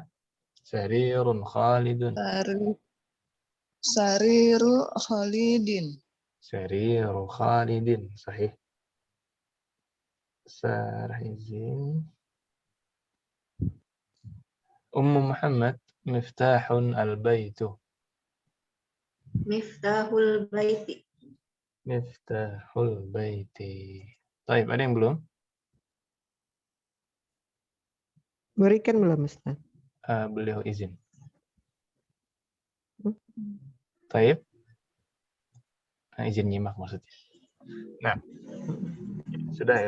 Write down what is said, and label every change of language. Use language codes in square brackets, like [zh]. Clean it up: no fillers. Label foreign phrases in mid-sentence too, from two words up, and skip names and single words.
[ar] سريرٌ خالدٌ. سريرُ خالدٍ. سريرُ خالدٍ. صحيح. [id] Sarah izin. [ar] Ummu Muhammad. مفتاحٌ البيتُ. مفتاحُ البيتِ. مفتاحُ البيتِ. [id] Baik, ada yang belum? Berikan belum Ustaz? Beliau izin. Baik. Izin nyimak maksudnya. Nah, sudah ya.